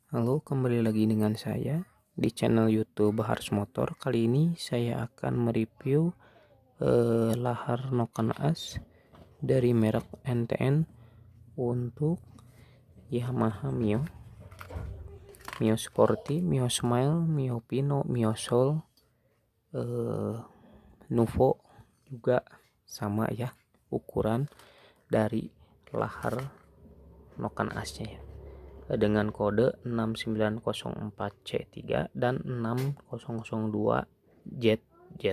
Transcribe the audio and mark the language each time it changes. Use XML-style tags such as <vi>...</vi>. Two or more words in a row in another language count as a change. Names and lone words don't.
<id>Halo, kembali lagi dengan saya di channel YouTube Bahars Motor. Kali ini saya akan mereview lahar noken as dari merek NTN untuk Yamaha Mio, Mio Sporty, Mio Smile, Mio Pino, Mio Soul, Nuvo juga sama ya ukuran dari lahar noken asnya ya, dengan kode 6904C3 dan 6002ZZ.</id>